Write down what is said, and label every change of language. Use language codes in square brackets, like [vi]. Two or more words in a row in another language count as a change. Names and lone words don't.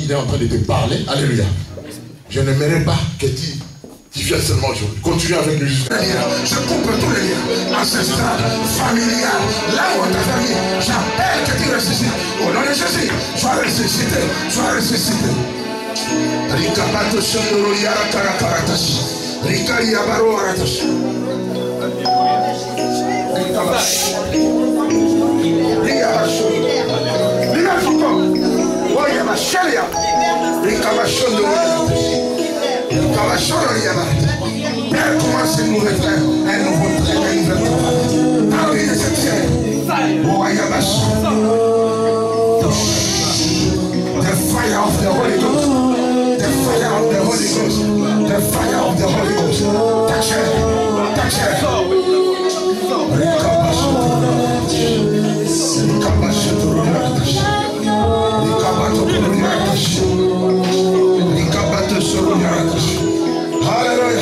[fr] Il est en train de te parler. Alléluia. Je n'aimerais pas que tu viennes seulement aujourd'hui. Continue avec lui. Je coupe tous les liens ancestrales, familiales, là où ta famille. J'appelle que tu ressuscites. Au nom de Jésus, sois ressuscité. Sois ressuscité. Rikabato Shandoro Yara Karakaratashi. Rikari Yabaro Aratashi. Rikabash. Rikabash. Rikabash. Oyabashalia. Rikabash. Père, commence une nouvelle terre, un nouveau train, un nouvel travail. Parmi les terre, oh Ayabash. [en] The fire of the Holy Ghost, the fire of the Holy Ghost, the fire of the Holy Ghost. Touch her, touch her. Hallelujah.